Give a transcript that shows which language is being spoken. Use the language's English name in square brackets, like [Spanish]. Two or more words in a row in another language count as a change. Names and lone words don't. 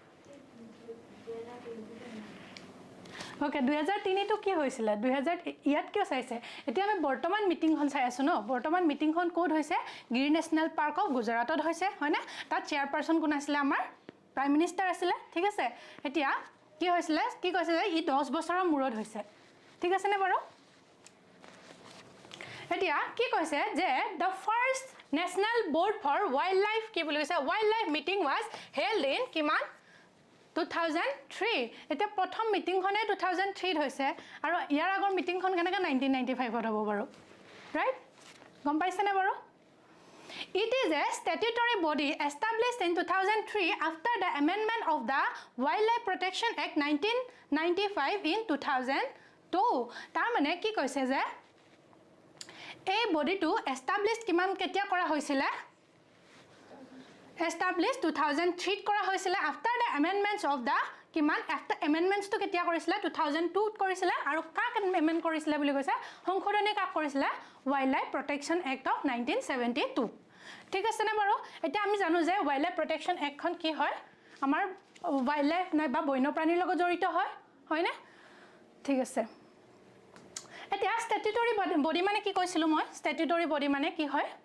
[Assamese] ওকে 2003 তো কি হৈছিল 2000 ইয়াত কিয় চাইছে এতিয়া আমি বৰ্তমান মিটিংখন চাই আছো ন বৰ্তমান মিটিংখন কোড হৈছে গিৰ ন্যাশনাল পাৰ্ক অফ গুজৰাটত হৈছে হয়নে তাত চেয়াৰপাৰসন কোন আছিল আমাৰ প্ৰাইম মিনিষ্টাৰ আছিল ঠিক আছে এতিয়া কি হৈছিল কি কৈছে যে ই 10 বছৰৰ মূৰত হৈছে ঠিক আছে নে বাৰু এতিয়া কি কৈছে যে [English] the first national board for wildlife [Assamese] কি বুলি কৈছে [English] wildlife meeting was held in [Assamese] কিমান 2003 এটা প্ৰথম মিটিংখনে 2003 ত হৈছে আৰু ইয়াৰ আগৰ মিটিংখন কেনেকা 1995 ত হ'ব বাৰু ৰাইট গম পাইছে নে বাৰু [English] It is a statutory body established in 2003 after the amendment of the Wildlife Protection Act 1995 in 2002 [Assamese] তাৰ মানে কি কৈছে যে এই বডিটো established কিমান কেতিয়া কৰা হৈছিল established 2003 ত কৰা হৈছিল [English] after the amendments of the [Assamese] কিমান [English] after amendments [Assamese] তো কেতিয়া কৰিছিল 2002 ত কৰিছিল আৰু কাক amendment কৰিছিল বুলি কৈছে সংশোধনী কাক কৰিছিল Wildlife Protection Act of 1972 ঠিক আছে না বাৰু এটা আমি জানো যে Wildlife Protection Act খন কি হয় আমাৰ wildlife নাই বা বন্যপ্ৰাণীৰ লগত জড়িত হয় না ঠিক আছে এতিয়া [English] statutory body [Assamese] মানে কি কৈছিলো মই [English] statutory body [Assamese] মানে কি হয়